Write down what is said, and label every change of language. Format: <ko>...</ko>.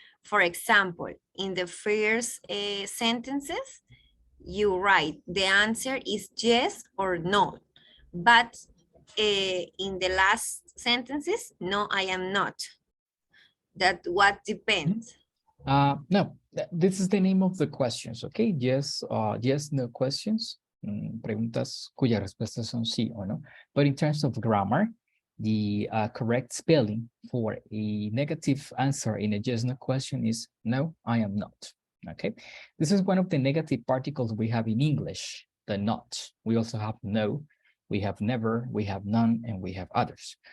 <en>For example, in the first sentences, you write the answer is yes or no. But in the last sentences, no, I am not. That what depends. No, this is the name of the questions, okay? Yes, yes, no questions.</en> <es>Preguntas cuyas respuestas son sí o no.</es> <en>But in terms of grammar, the correct spelling for a negative answer in a yes, no question is no, I am not, okay? This is one of the negative particles we have in English, the not. We also have no, we have never, we have none, and we have others.</en>